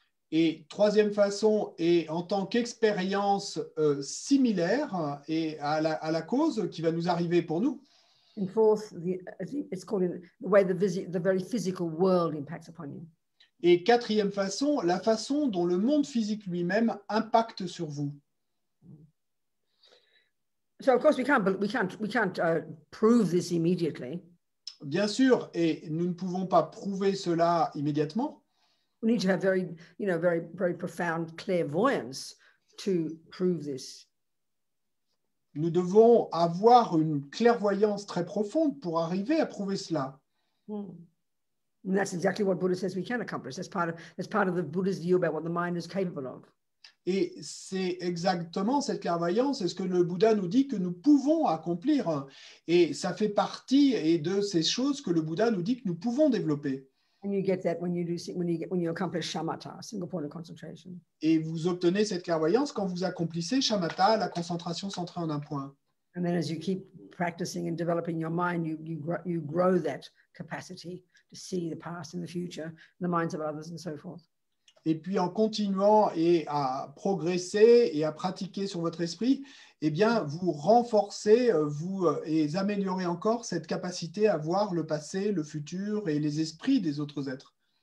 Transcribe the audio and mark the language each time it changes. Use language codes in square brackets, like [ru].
[fr] Et troisième façon est en tant qu'expérience similaire et à la cause qui va nous arriver pour nous. [en] And fourth, it's called the way the very physical world impacts upon you. [fr] Et quatrième façon, la façon dont le monde physique lui-même impacte sur vous. [en] So of course we can't prove this immediately. [fr] Bien sûr, et nous ne pouvons pas prouver cela immédiatement. [en] We need to have very profound clairvoyance to prove this. [fr] Nous devons avoir une clairvoyance très profonde pour arriver à prouver cela. [en] And that's exactly what Buddha says we can accomplish. That's part of the Buddha's view about what the mind is capable of. [fr] Et c'est exactement cette clairvoyance, c'est ce que le Bouddha nous dit que nous pouvons accomplir. Et ça fait partie de ces choses que le Bouddha nous dit que nous pouvons développer. [en] And you get that when you accomplish shamatha, single point of concentration. [fr] Et vous obtenez cette clairvoyance quand vous accomplissez shamatha, la concentration centrée en un point. [en] And then as you keep practicing and developing your mind, you grow that capacity to see the past and the future, the minds of others and so forth. [fr] Et puis en continuant et à progresser et à pratiquer sur votre esprit, eh bien vous renforcez, et améliorez encore cette capacité à voir le passé, le futur et les esprits des autres êtres.